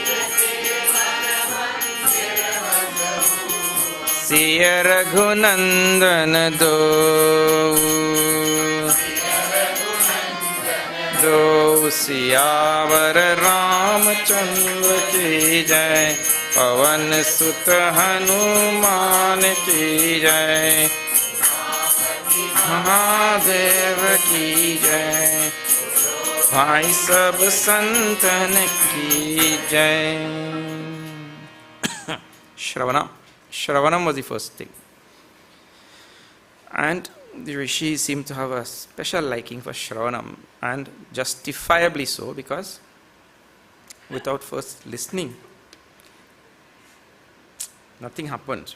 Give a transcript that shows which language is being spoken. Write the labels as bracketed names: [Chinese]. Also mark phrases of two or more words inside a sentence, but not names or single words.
[Hindi] सिया रघुनंदन दो सियावर रामचंद्र की जय पवन सुत हनुमान की जय महादेव की जय भाई सब संतन की जय [English] Shravanam was the first thing. And the rishis seem to have a special liking for Shravanam, and justifiably so, because without first listening, nothing happens.